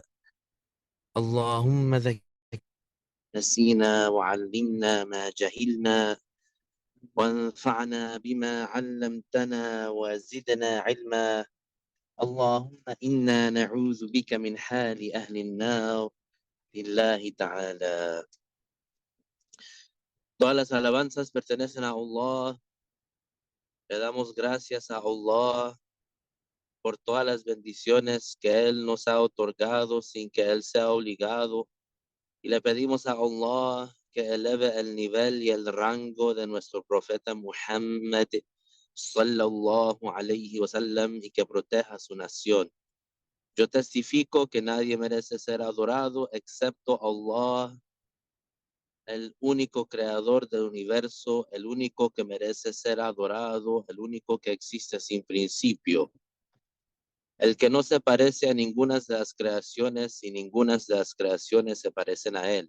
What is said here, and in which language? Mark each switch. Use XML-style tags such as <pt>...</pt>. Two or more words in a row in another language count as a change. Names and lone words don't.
<ar>اللهم نسينا وعلمنا ما جهلنا، وانفعنا بما علمتنا وزدنا علما. اللهم إنا نعوذ بك من حال أهل النار لله تعالى.</ar> <es>Todas las alabanzas pertenecen a Allah. Le damos gracias a Allah por todas las bendiciones que Él nos ha otorgado sin que Él sea obligado. Y le pedimos a Allah que eleve el nivel y el rango de nuestro profeta Muhammad</es> <ar>صلى الله عليه وسلم</ar> <es>y que proteja su nación. Yo testifico que nadie merece ser adorado excepto Allah, el único creador del universo, el único que merece ser adorado, el único que existe sin principio, el que no se parece a ninguna de las creaciones y ninguna de las creaciones se parecen a él.</es>